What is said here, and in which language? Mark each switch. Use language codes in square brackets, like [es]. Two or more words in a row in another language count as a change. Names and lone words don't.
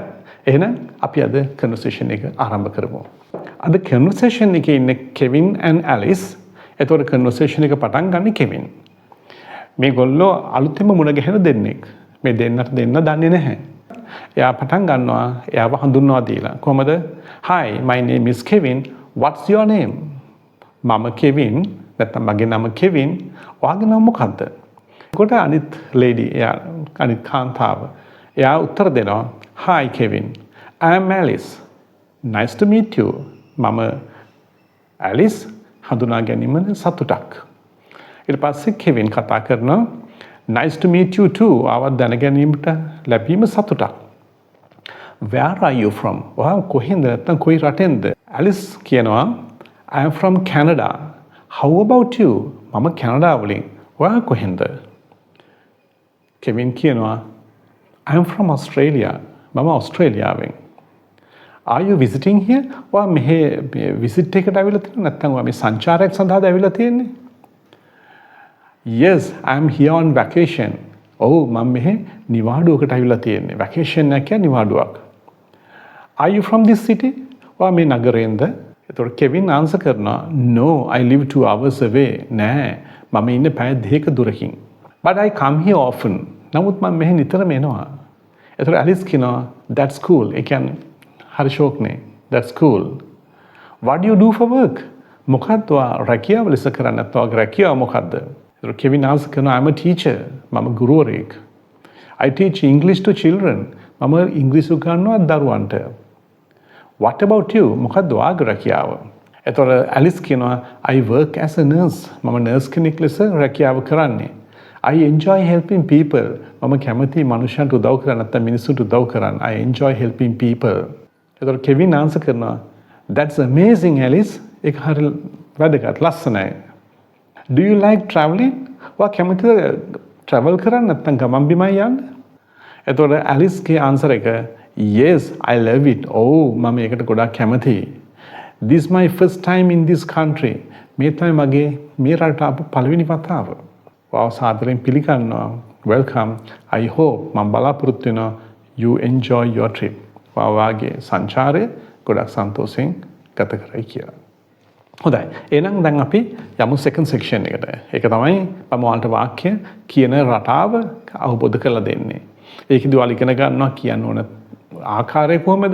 [si] එහෙනම් අපි අද කන්වර්සේෂන් එක ආරම්භ කරමු. අද කන්වර්සේෂන් එකේ ඉන්නේ කෙවින් and ඇලිස්. එතකොට කන්වර්සේෂන් එක පටන් ගන්න කෙවින්. මේගොල්ලෝ අලුතෙන්ම මුණ ගැහෙන දෙන්නෙක්. මේ දෙන්නට දෙන්න දන්නේ නැහැ. එයා පටන් ගන්නවා එයාව හඳුන්වා දීලා. කොහමද? [en] Hi, my name is Kevin. What's your name? [si] මම කෙවින්. නැත්නම් මගේ නම කෙවින්. ඔයාගේ නම මොකද්ද? කොට අනිත් ලේඩි එයා අනිත් කාන්තාව එයා උත්තර දෙනවා. [en] Hi Kevin, I am Alice. Nice to meet you. [si] මම Alice හඳුනා ගැනීමෙන් සතුටක්. ඊට පස්සේ කෙවින් කතා කරනවා. [en] Nice to meet you too. [si] ආවත් දැන ගැනීමට ලැබීම සතුටක්. [en] Where are you from? [si] ඔයා කොහෙන්ද නැත්නම් කොයි රටෙන්ද? Alice කියනවා [en] I am from Canada. How about you? [si] මම කැනඩාව වලින්. ඔයා කොහෙන්ද? [en] කෙවින් කියනවා I am from Australia. [si] මම ඔස්ට්‍රේලියාවෙන්. [en] Are you visiting here? [si] ඔයා මෙහෙ visit එකට ඇවිල්ලා තියෙනවද නැත්නම් ඔයා මේ සංචාරයක් සඳහාද ඇවිල්ලා තියෙන්නේ? [en] Yes, I am here on vacation. [si] ඔව් මම මෙහෙ නිවාඩුවකට ඇවිල්ලා තියෙන්නේ. vacation එක කියන්නේ නිවාඩුවක්. [en] Are you from this city? [si] ඔයා මේ නගරයෙන්ද? එතකොට කෙවින් ආන්සර් කරනවා [en] no, I live 2 hours away. [si] නෑ මම ඉන්නේ පැය 2ක දුරකින්. [en] But I come here often. [si] නමුත් මම මෙහෙ නිතරම එනවා. එතකොට ඇලිස් කියනවා [en] that's cool. [si] ඒ කියන්නේ හරි ෂෝක්නේ. [en] That's cool. What do you do for work? [si] මොකක්ද ඔයා රැකියාව ලෙස කරන්නේ නැත්නම් ඔයාගේ රැකියාව මොකක්ද? එතකොට කෙවින් ආන්සර් කරනවා [en] I'm a teacher. [si] මම ගුරුවරයෙක්. [en] I teach English to children. [si] මම ඉංග්‍රීසි උගන්වනවා දරුවන්ට. [en] What about you? [si] මොකක්ද ඔයාගේ රැකියාව? එතකොට ඇලිස් කියනවා [en] I work as a nurse. [si] මම නර්ස් කෙනෙක් ලෙස රැකියාව කරන්නේ. [en] I enjoy helping people. [si] මම කැමති මනුෂ්‍යයන්ට උදව් කරන්න නැත්නම් මිනිස්සුන්ට උදව් කරන්න. [en] I enjoy helping people. [si] එතකොට කෙවින් ආන්සර් කරනවා [en] That's amazing Alice. [si] ඒක හරිය වැදගත් ලස්සනයි. [en] Do you like traveling? [si] ඔයා කැමතිද travel කරන්න නැත්නම් ගමන් බිමන් යන්න? එතකොට ඇලිස්ගේ ආන්සර් එක [en] Yes, I love it. [si] මම ඒකට ගොඩාක් කැමතියි. [en] This my first time in this country. [si] මේ තමයි මගේ මේ රටට ආපු පළවෙනි වතාව. ඔයාව සාදරයෙන් පිළිගන්නවා. [en] Welcome. I hope [si] මම බලාපොරොත්තු වෙනවා [en] you enjoy your trip. [si] ඔයාගේ සංචාරය ගොඩක් සන්තෝෂෙන් ගත කරයි කියලා. හොඳයි. එහෙනම් දැන් අපි යමු [en] second section [si] එකට. ඒක තමයි මම ඔයාලට වාක්‍ය කියන රටාව අවබෝධ කරලා දෙන්නේ. ඒකෙදි ඔයාලා ඉගෙන ගන්නවා කියන්න ඕන ආකාරය කොහොමද?